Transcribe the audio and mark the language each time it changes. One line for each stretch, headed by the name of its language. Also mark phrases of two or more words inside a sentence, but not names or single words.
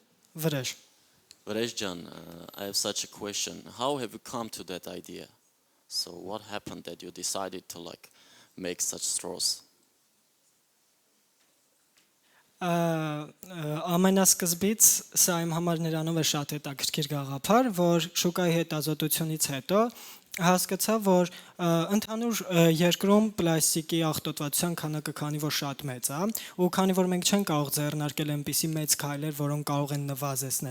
Armenian: Վրեժ։
English: Rejjan, I have such a question. How have you come to that idea? So what happened that you decided to like make such straws?
Armenian: Ամենասկզբից սա իմ համար նրանով է շատ հետաքրքիր գաղափար, որ շուկայի հետազոտությունից հետո հասկացա, որ ընդհանուր երկրում պլաստիկի աղտոտվածության քանակը քանի որ շատ մեծ է, ու քանի որ մենք չենք կարող ձեռնարկել այնպիսի մեծ քայլեր, որոնք կարող են նվազեցնել